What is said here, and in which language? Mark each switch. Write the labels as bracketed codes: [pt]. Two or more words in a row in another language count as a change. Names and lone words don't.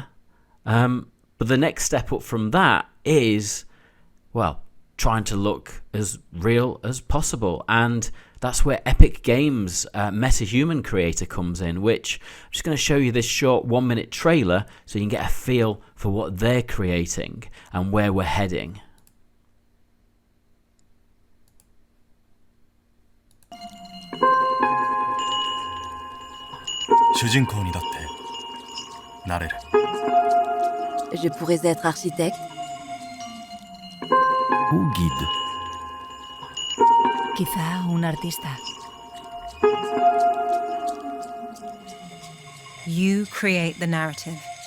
[en] But the next step up from that is, well, trying to look as real as possible. And that's where Epic Games' MetaHuman creator comes in, which I'm just going to show you this short 1-minute trailer so you can get a feel for what they're creating and where we're heading. [ja] 主人公にだってなれる。 [fr] Je pourrais être architecte. Ou guide. [es] Quizá un artista. [en] You create the narrative.